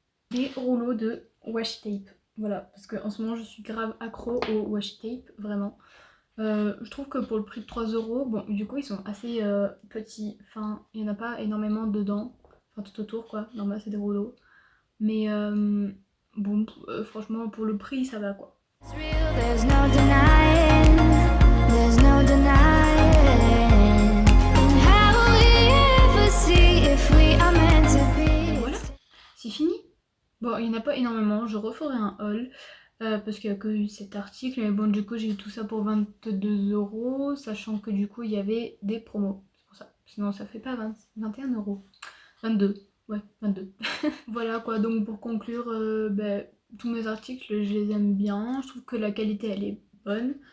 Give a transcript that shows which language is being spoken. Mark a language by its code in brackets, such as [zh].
[fr] Des rouleaux de washi tape. Voilà, parce qu'en ce moment je suis grave accro au washi tape, vraiment. Je trouve que pour le prix de 3 €, bon du coup ils sont assez petits, enfin il n'y en a pas énormément dedans, enfin tout autour quoi, normal c'est des rouleaux. Mais bon, franchement pour le prix ça va quoi. [en] It's real, there's no denying, there's no denying. And how will we ever see if we are meant to be? [fr] Voilà, c'est fini. Bon, il n'y en a pas énormément, je referai un haul parce qu'il n'y a que eu cet article, mais bon du coup j'ai eu tout ça pour 22 €, sachant que du coup il y avait des promos, c'est pour ça, sinon ça fait pas 21 €, 22, ouais 22. Voilà quoi, donc pour conclure, tous mes articles je les aime bien, je trouve que la qualité elle est bonne.